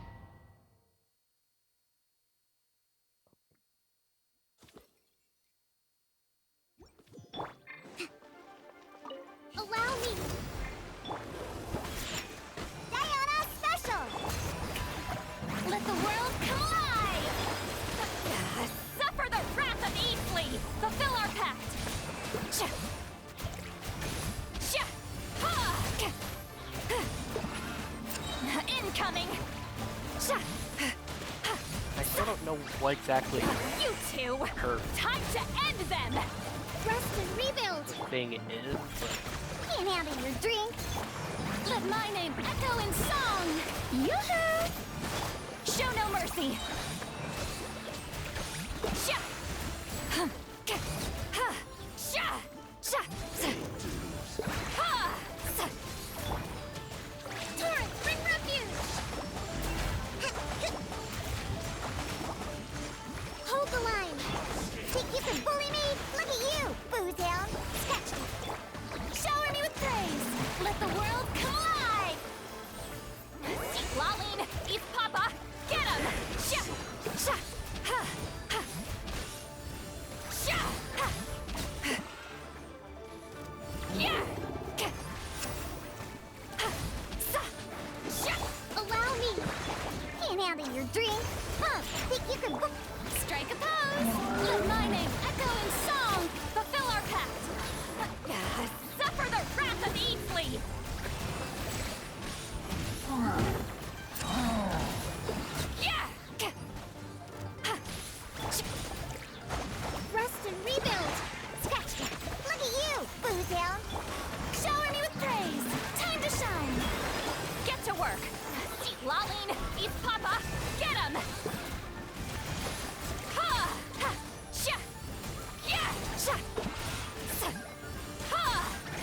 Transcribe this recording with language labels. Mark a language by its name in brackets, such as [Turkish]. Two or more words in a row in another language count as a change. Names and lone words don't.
[English] Allow me! Diana Special! Let the world collide! Suffer the wrath of Easley! Fulfill our pact! Sha! Sha! Ha! Incoming! what exactly You two! her Time to end them! Rest and rebuild. thing is. But Can't handle your drink. Let my name echo in song! Yoo-hoo! Show no mercy! Sha! Hum. Ka. Ha. Sha! Sha! Sa. Ha! Sa. Torrent, bring refuge. Hold the line. Think you can bully me? Look at you, Boozehound. Scratch. Shower me with praise! Let the world come alive! See Lolline! Eat Papa! Get him! Sha! Sha! Ha! Ha! Sha! Ha! Ha! Yeah! Ka! Ha! Sa! Sha! Allow me. Can't handle your drink. Huh? Think you can Strike a pose! Let my name echo in song! Fulfill our pact! Suffer the wrath of Eatsley! Yeah! Ha! rest and rebuild. Scratch. Look at you, Boozehound. Shower me with praise! Time to shine! Get to work! See Lolline! Eat Papa! Get him! Ha! Ha! Sha! Yeah! Sha! Sa! Ha!